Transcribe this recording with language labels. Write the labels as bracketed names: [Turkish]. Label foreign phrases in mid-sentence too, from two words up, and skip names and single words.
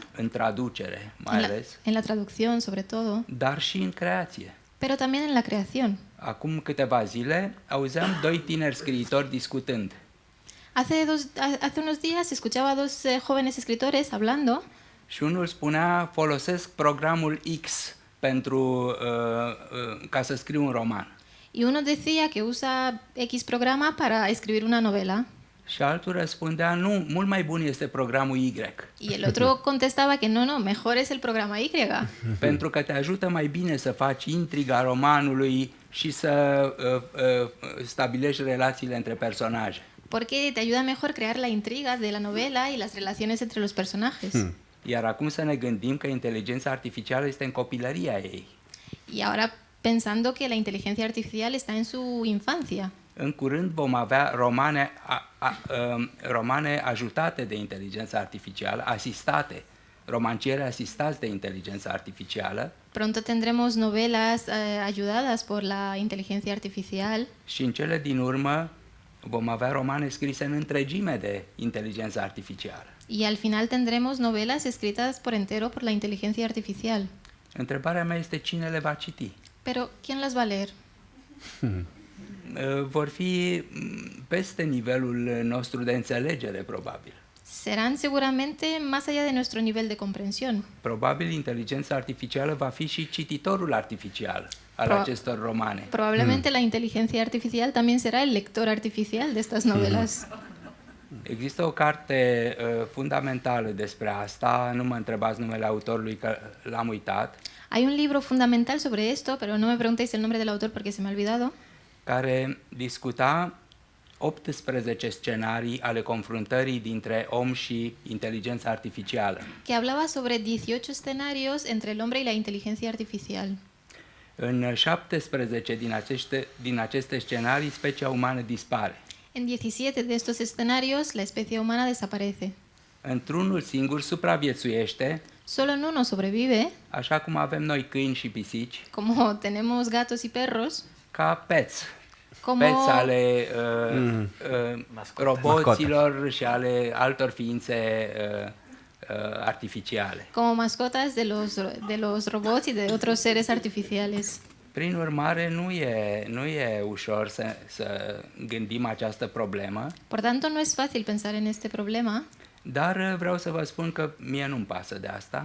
[Romanian] în traducere mai ales, [Spanish] en la traducción sobre todo, [Romanian] dar și în creație. [Spanish] pero también en la creación. [Romanian] Acum câteva zile auzeam doi tineri scriitori discutând. [Spanish] Hace unos días escuchaba a dos jóvenes escritores hablando [Romanian] Și unul spunea, folosesc programul X pentru, ca să scriu un roman. [Spanish] y uno decía que usa X programa para escribir una novela [Romanian] Și altul răspundea, nu, mult mai bun este programul Y, [Spanish] y el otro contestaba que no, mejor es el programa Y, [Romanian] pentru că te ajută mai bine să faci intriga romanului și să stabilești relațiile între personaje. [Spanish] porque te ayuda mejor crear la intriga de la novela y las relaciones entre los personajes. [Romanian] Iar acum să ne gândim că inteligența artificială este în copilăria ei. [Spanish] Y ahora pensando que la inteligencia artificial está en su infancia. [Romanian] În curând vom avea romane ajutate de inteligența artificială, asistate, romancieri asistați de inteligența artificială. [Spanish] Pronto tendremos novelas ayudadas por la inteligencia artificial [Romanian] Și în cele din urmă vom avea romane scrise în întregime de inteligența artificială. [Spanish] y al final tendremos novelas escritas por entero por la inteligencia artificial. [Romanian] Întrebarea mea este cine le va citi. [Spanish] Pero ¿quién las va a leer? [Romanian] Vor fi peste nivelul nostru de înțelegere, probabil. [Spanish] Serán seguramente más allá de nuestro nivel de comprensión. [Romanian] Probabil inteligența artificială va fi și cititorul artificial al acestor romane. [Spanish] Probablemente la inteligencia artificial también será el lector artificial de estas novelas. [Romanian] Există o carte fundamentală despre asta, nu mă întrebați numele autorului că l-am uitat, [Spanish] Hay un libro fundamental sobre esto, pero no me preguntéis el nombre del autor porque se me ha olvidado, [Romanian] care discuta 18 scenarii ale confruntării dintre om și inteligența artificială. [Spanish] que hablaba sobre 18 escenarios entre el hombre y la inteligencia artificial. [Romanian] În 17 din aceste scenarii, specia umană dispare. [Spanish] En 17 de estos escenarios, la especie humana desaparece. [Romanian] Într-unul singur supraviețuiește, [Spanish] Solo en uno sobrevive, [Romanian] așa cum avem noi câini și pisici, [Spanish] como tenemos gatos y perros, [Romanian] ca peți. [Spanish] como, [Romanian] Peți ale roboților și ale altor ființe artificiale. [Spanish] como mascotas de los robots y de otros seres artificiales. [Romanian] Prin urmare, nu e ușor să gândim această problemă, [Spanish] Por tanto, no es fácil pensar en este problema, [Romanian] dar vreau să vă spun că mie nu-mi pasă de asta.